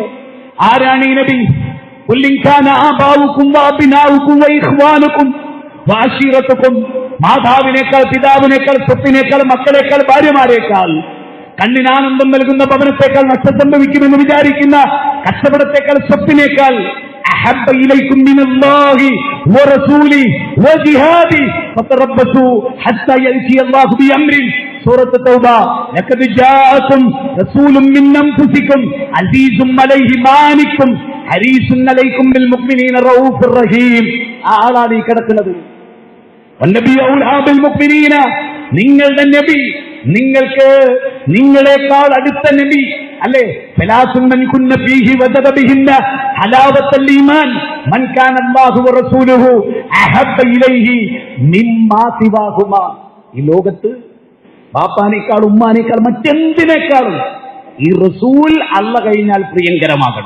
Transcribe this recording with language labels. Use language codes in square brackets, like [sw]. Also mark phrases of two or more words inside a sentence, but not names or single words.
[ml] ആരാണ് ഈ നബി? മാതാവിനേക്കാൾ, പിതാവിനേക്കാൾ, സ്വത്തിനേക്കാൾ, മക്കളേക്കാൾ, ഭാര്യമാരേക്കാൾ, കണ്ണിനാനന്ദം നൽകുന്ന ഭവനത്തേക്കാൾ നഷ്ടം സംഭവിക്കുമെന്ന് വിചാരിക്കുന്ന കച്ചവടത്തേക്കാൾ, സ്വത്തിനേക്കാൾ [ar] أحب إليكم من الله ورسوله وجهاده فتربصوا حتى يأتي الله بأمره. سورة التوبة. لقد جاءكم رسول من أنفسكم عزيز عليه ما عنتم حريص عليكم بالمؤمنين رؤوف رحيم. [ml] ആ ആളാണ് ഈ കിടക്കുന്നത്. നിങ്ങളുടെ നബി, നിങ്ങൾക്ക് നിങ്ങളെക്കാൾ അടുത്ത നബി അല്ലേ? ഈ ലോകത്ത് ബാപ്പാനേക്കാൾ ഉമ്മാനേക്കാൾ മറ്റെന്തിനേക്കാളും ഈ റസൂൽ അല്ല കഴിഞ്ഞാൽ പ്രിയങ്കരമാകണം.